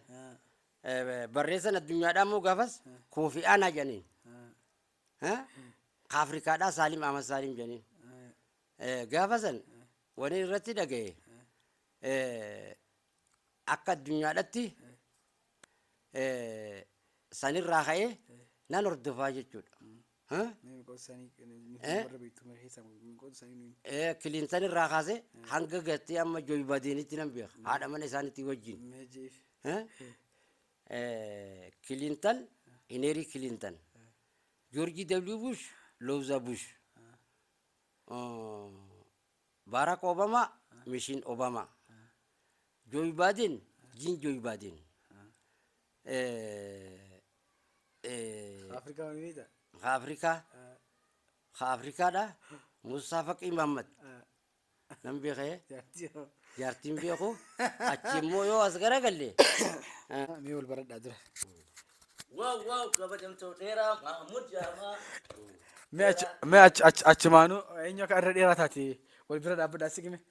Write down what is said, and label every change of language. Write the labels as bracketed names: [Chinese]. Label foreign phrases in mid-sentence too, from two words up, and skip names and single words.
[Oromo] Barreessan addunyaadhaa immoo gaafas Koofii Aanaa jedhaniin Afrikaadhaa Saalim Ahmad Saalim jedhaniin gaafasan wani irratti dhagaye akka addunyaadhaatti sanirraa ka'ee nan hordofaa jechuudha. Kiliintan irraa kaase hanga gartee amma Jooyi Baadenitti nan beeka haadha mana isaaniitti wajjin. Clinton, Hillary Clinton, George W. Bush, Louisa Bush, Barack Obama, Michelle Obama, Joe Biden, Joe Biden. Afrika dah Musa Faki Muhammad. Nam beekee Jaartii hoo. jaartiin beeku achi immoo yoo as garagalle Mee wal baradhaa dura. Wow, kabajamtuu dheeraa Mahmud Jaamaa. Mee achumaanuu eenyu akka irra dheeraa taate wal bira dhaabbadhaa si gime.